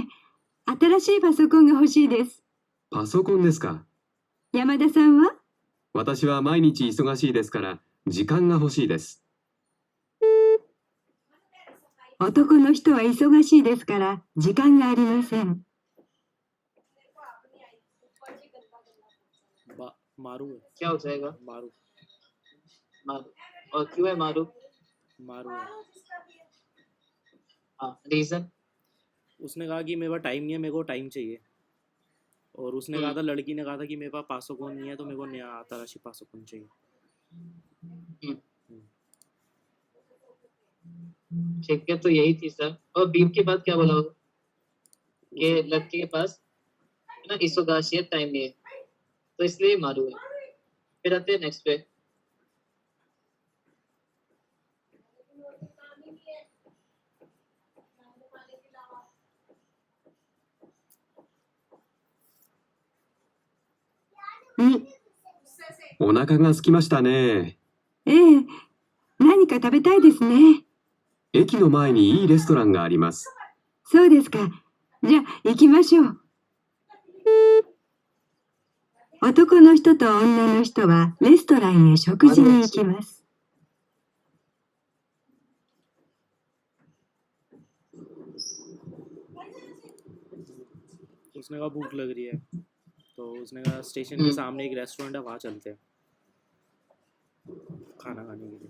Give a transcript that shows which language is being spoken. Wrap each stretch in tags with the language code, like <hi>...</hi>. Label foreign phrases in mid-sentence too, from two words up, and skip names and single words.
<ja>新しいパソコンが欲しいです。パソコンですか？山田さんは？私は毎日忙しいですから、時間が欲しいです。男の人は忙しいですから時間がありません。</ja> <hi>मारू है। क्या हो जाएगा? मारू मारू। और क्यों है मारू? मारू है। हाँ, रीजन? उसने कहा कि मेरे पास टाइम नहीं है, मेरे को टाइम चाहिए और उसने कहा था, लड़की ने कहा था कि मेरे पास पासोकोन नहीं है तो मेरे को नया आताराशी पासोकोन चाहिए। ठीक है, तो यही थी सर। और बीप के बाद क्या बोला होगा कि लड़की के पास है ना इसोगाशी टाइम नहीं है, तो इसलिए मारू है। फिर आते हैं नेक्स्ट पे।</hi> <ja>お腹が空きましたね。ええ、何か食べたいですね。駅の前にいいレストランがあります。そうですか。じゃあ行きましょう。男の人と女の人はレストランへ食事に行きます。</ja> <hi>उसने कहा भूख लग रही है, तो उसने कहा स्टेशन के सामने एक रेस्टोरेंट है, वहाँ चलते हैं खाना खाने के लिए।</hi>